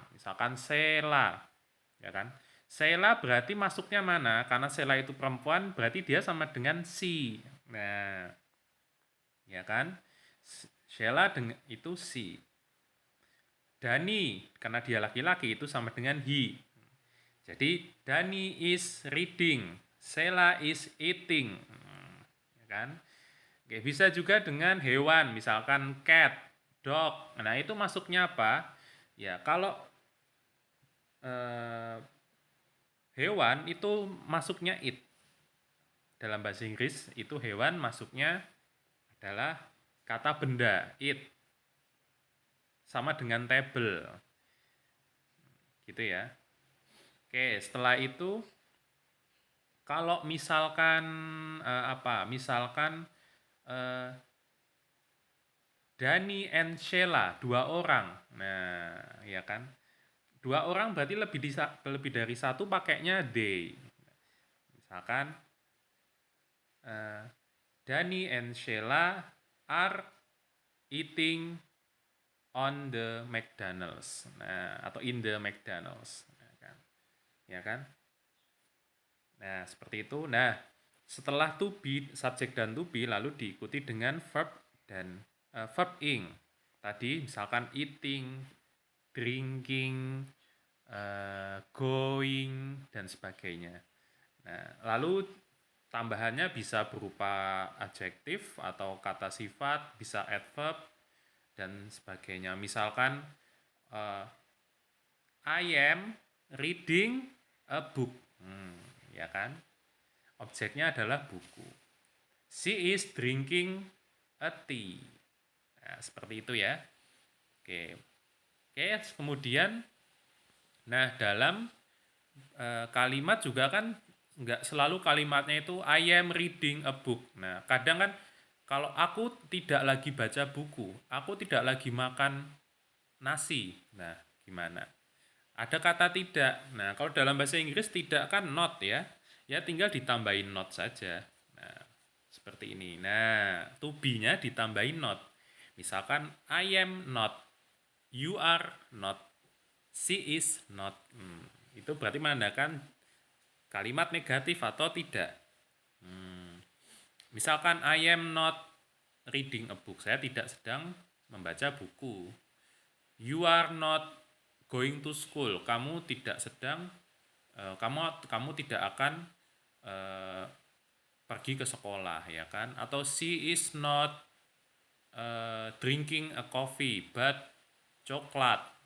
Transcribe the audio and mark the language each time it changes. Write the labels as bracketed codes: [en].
[id] Misalkan Sheila. Ya kan? Sheila berarti masuknya mana? Karena Sheila itu perempuan, berarti dia sama dengan she. Nah, ya kan? Sheila itu she. Dani, karena dia laki-laki itu sama dengan he. [en] Jadi, Dani is reading, Sheila is eating. [id] Ya kan? Oke, bisa juga dengan hewan, misalkan cat, dog. Nah, itu masuknya apa? Ya, kalau hewan itu masuknya it. Dalam bahasa Inggris itu hewan masuknya adalah kata benda, it. Sama dengan table. Gitu ya. Oke, setelah itu kalau misalkan Misalkan Dani and Sheila, dua orang. Nah, ya kan? Dua orang berarti lebih dari satu pakainya they. [en] Misalkan Dani and Sheila are eating on the McDonald's. [id] Nah, atau in the McDonald's. Ya kan? Nah, seperti itu. Nah, setelah to be, subjek dan to be lalu diikuti dengan verb dan verb ing. Tadi misalkan eating, drinking, going, dan sebagainya. Nah, lalu tambahannya bisa berupa adjektif atau kata sifat, bisa adverb, dan sebagainya. [en] Misalkan, I am reading a book. [id] Ya kan? Objeknya adalah buku. [en] She is drinking a tea. [id] Nah, seperti itu ya. Oke. Oke, kemudian, nah dalam kalimat juga kan nggak selalu kalimatnya itu [en] I am reading a book. [id] Nah, kadang kan kalau aku tidak lagi baca buku, aku tidak lagi makan nasi. Nah, gimana? Ada kata tidak. Nah, kalau dalam bahasa Inggris tidak kan not ya. Ya tinggal ditambahin not saja. Nah, seperti ini. Nah, to be-nya ditambahin not. [en] Misalkan I am not, you are not, she is not. [id] Itu berarti menandakan kalimat negatif atau tidak. [en] Misalkan I am not reading a book. [id] Saya tidak sedang membaca buku. [en] You are not going to school. [id] Kamu tidak sedang kamu tidak akan eh, pergi ke sekolah ya kan? [en] Atau she is not drinking a coffee but coklat.